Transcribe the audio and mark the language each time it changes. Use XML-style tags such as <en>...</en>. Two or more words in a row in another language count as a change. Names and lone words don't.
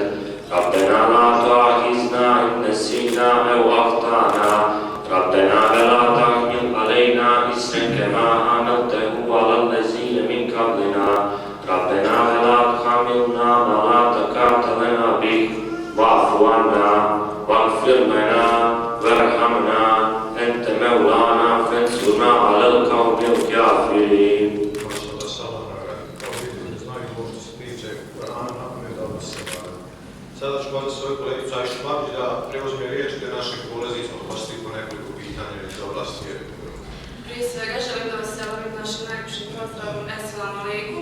<ar>ربنا لا تؤاخذنا إن نسينا أو أخطأنا ربنا ولا تحمل علينا إصرا كما حملته على الذين من قبلنا ربنا ولا تحملنا ما لا طاقة لنا به واعف عنا واغفر لنا وارحمنا أنت مولانا فانصرنا على القوم الكافرين.</ar> <bs>Sada ću pozvati svoju kolegicu Ajšu Babić da preuzme riječ gdje naših polaznika postoji po nekoliko pitanja iz oblasti vjere. Prije svega želim da vas javim našim najljepšim pozdravom</bs> <ar>السلام عليكم.</ar>